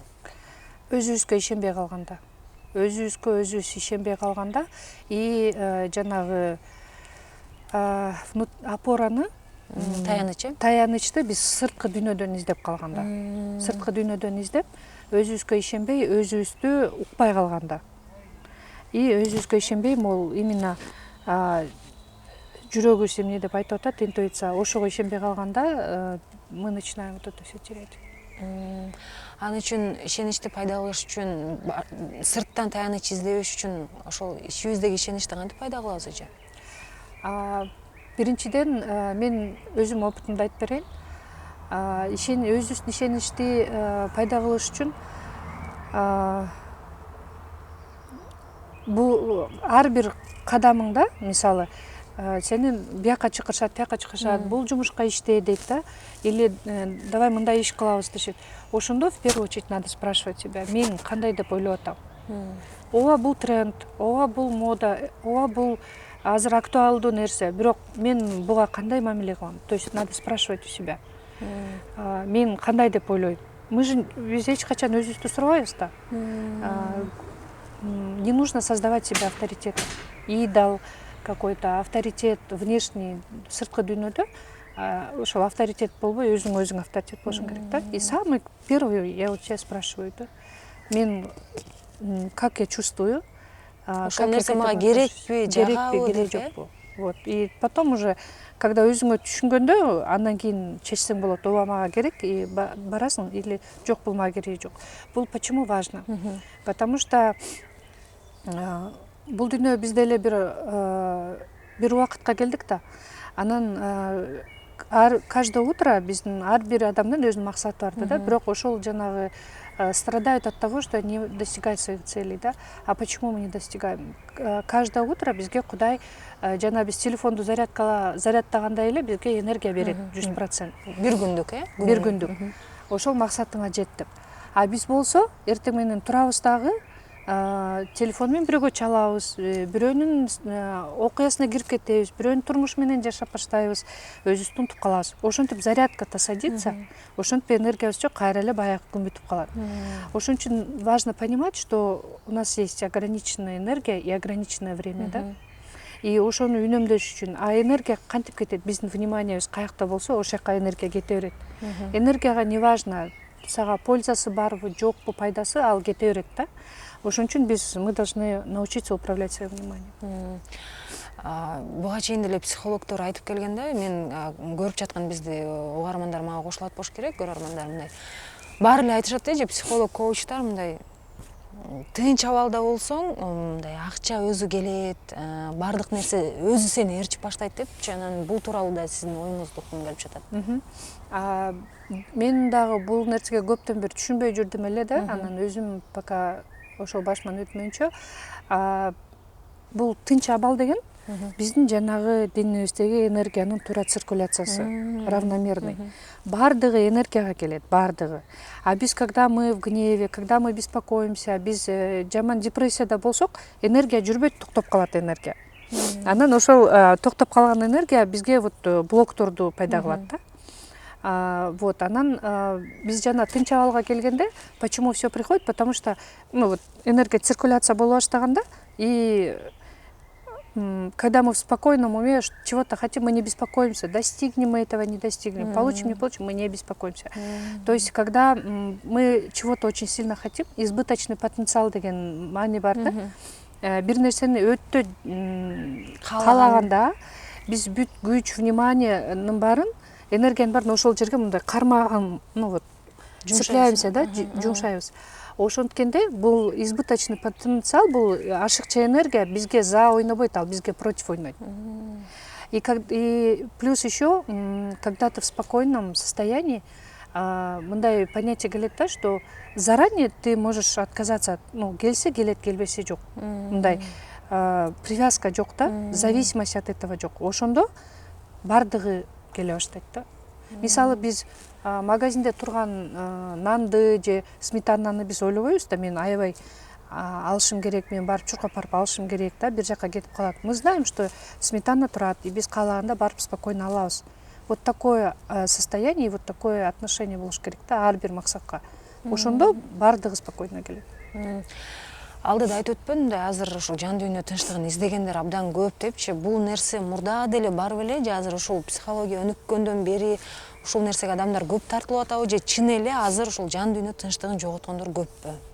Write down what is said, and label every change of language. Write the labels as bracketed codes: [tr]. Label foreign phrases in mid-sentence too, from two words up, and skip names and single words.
[ky] Өзүбүзгө ишенбей калганда, өзүбүзгө өзүбүз ишенбей калганда, и жанагы опораны Таянычты биз сырткы дүйнөдөн издеп калганда. Сырткы дүйнөдөн издеп, өзүбүзгө ишенбей, өзүбүздү укпай калганда. И өзүбүзгө ишенбей, могул именно жүрөгүбүз эмне деп айтып атат, интуиция, ошого ишенбей калганда [ru] мы начинаем вот это все терять. [ky] Ал үчүн ишеничти пайда кылыш үчүн, сырттан таяныч издебеш үчүн ошол ичибиздеги ишеничти кантип пайда кылабыз эже? Биринчиден, мен өзүм опытымды айтып берейин. Өзүбүздүн ишеничти пайда кылыш үчүн бул ар бир кадамыңда, мисалы, сенин бияка чакырышат, тияка чакырышат, бул жумушка иште дейт да, или давай мындай иш кылабыз дешет. [ru] Ошондо в первую очередь надо спрашивать себя, [ky] мен кандай деп ойлоп атам. Ооба бул тренд, ооба бул мода, ооба бул азыр актуалдуу нерсе, бирок мен буга кандай мамиле кылам? [ru] То есть надо спрашивать у себя. [ky] Мен кандай деп ойлойм? Биз эч качан өзүбүздү сурабайбыз да. [ru] Не нужно создавать себе авторитет, идол какой-то, авторитет внешний, [ky] сырткы дүйнөдө. Ошол авторитет болбой, өзүң авторитет болушуң керек да. [ru] И самый первый я вот себя спрашиваю, да, мен как я чувствую, [ky] ошол нерсе мага керекпи, жагабы, керек жокпу. Вот. [ru] И потом уже, когда [ky] өзүңө түшүнгөндө, андан кийин чечсең болот, ооба мага керек, и барасың, или жок, бул мага кереги жок. [ru] Бул почему важно? Потому что [ky] бул дүйнө биз деле бир убакытка келдик да. Анан [ru] каждое утро [ky] биздин ар бир адамдын өзүнүн максаты бар да, бирок ошол жанагы [ru] страдают от того, что не достигают своих целей, [ky] да. [ru] А почему мы не достигаем? Каждое утро [ky] бизге Кудай жана биз телефонду зарядтагандай эле бизге энергия берет 100%. Бир күндүк, Бир күндүк. Ошол максатыңа жет деп. А биз болсо эртең менен турабыз дагы, телефон менен бирөөгө чалабыз, бирөөнүн окуясына кирип кетебиз, бирөөнүн турмушу менен жашап баштайбыз, өзүбүздү унутуп калабыз. Ошентип [ru] зарядка-то садится, [ky] ошентип энергиябыз жок, кайра эле баягы күн бүтүп калат. Ошон үчүн [ru] важно понимать, что у нас есть ограниченная энергия и ограниченное время, да. [ky] И ошону үнөмдөш үчүн, энергия кантип кетет? Биздин вниманиябыз каякта болсо, ошол жака энергия кете берет. Энергияга [ru] не важно, [ky] сага пользасы барбы, жокпу, пайдасы, ал кете берет да. Ошон үчүн [ru] мы должны научиться управлять своим вниманием. [ky] Буга чейин деле психологдор айтып келген да, мен көрүп жаткан бизди угармандар мага кошулат болуш керек, көрөрмандар мындай. Баары эле айтышат да, психолог, коучтар мындай тынч абалда болсоң, мындай акча өзү келет, баардык нерсе өзү сени ээрчип баштайт депчи. Анан бул тууралуу да сиздин оюңузду уккум келип жатат. Мен дагы бул нерсеге көптөн бери түшүнбөй жүрдүм эле да, анан өзүм пока ошол башыман өтмөйүнчө, бул тынч абал деген биздин жанагы денебиздеги энергиянын туура циркуляциясы, равномерный. Баардыгы энергияга келет, баардыгы. А биз, [ru] когда мы в гневе, когда мы беспокоимся, [ky] биз жаман депрессияда болсок, энергия жүрбөйт, токтоп калат энергия. Анан ошол токтоп калган энергия бизге вот блокторду пайда кылат да. Вот, анан биз жана тынч абалга келгенде, [ru] почему все приходит? Потому что [ky] энергия циркуляция боло баштаганда, [ru] и когда мы в спокойном уме чего-то хотим, мы не беспокоимся, достигнем мы этого, не достигнем, получим, не получим, мы не беспокоимся. [ky] То есть, когда мы чего-то очень сильно хотим, [ru] избыточный потенциал [ky] деген маани бар да, бир нерсени өтө каалаганда, биз бүт күч, вниманиянын баарын, энергиянын баарын ошол жерге мындай кармаган, цепляемся, да, жумшайбыз. Ошонткенде бул [ru] избыточный потенциал, [ky] бул ашыкча энергия бизге за ойнобойт, ал бизге против ойнойт. [ru] И плюс еще, когда ты в спокойном состоянии, [ky] мындай понятие келет да, [ru] что заранее ты можешь отказаться, [ky] келсе келет, келбесе жок. Мындай привязка жок да, [ru] зависимость от этого жок. [ky] Ошондо бардыгы келе баштайт да. Мисалы биз магазинде турган нанды же сметананы биз ойлобойбуз да, мен аябай алышым керек, мен барып чуркап барып алышым керек да, бир жака кетип калат. [ru] Мы знаем, что сметана [ky] турат, и биз каалаганда барып спокойно алабыз. [ru] Вот такое состояние, вот такое отношение [ky] болуш керек да ар бир максатка. Ошондо бардыгы спокойно келет. алдыда айтып өтпөдүм да, азыр ошо жан дүйнө тынчтыгын издегендер абдан көп депчи. Бул нерсе мурда деле бар беле же азыр ушул психология өнүккөндөн бери ушул нерсеге адамдар көп тартылып атабы же чын эле азыр ушул жан дүйнө тынчтыгын жоготкондор көппү?